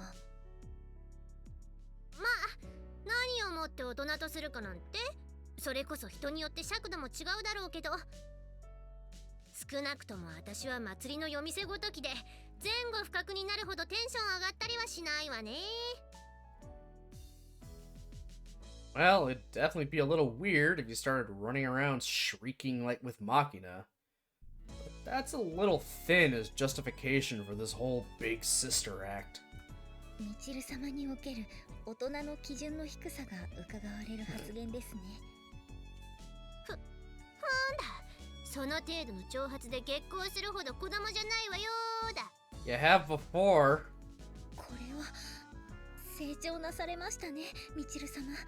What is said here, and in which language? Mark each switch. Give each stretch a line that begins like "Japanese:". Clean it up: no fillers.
Japanese: まあ、何をもって大人とするかなんて、それこそ人によって尺度も違うだろうけど、少なくとも私は祭りの夜店ごときで前後不覚になるほどテンション上がったりはしないわね。
English: Well, it'd definitely be a little weird if you started running around shrieking like with Makina. But that's a little thin as justification for this whole big sister act.
Japanese: ミチル様における大人の基準の低さが伺われる発言ですね。ほんだ、その程度の挑発で激高するほど子供じゃないわよーだ。
English: You have before.
Japanese: これは成長なされましたね、ミチル様。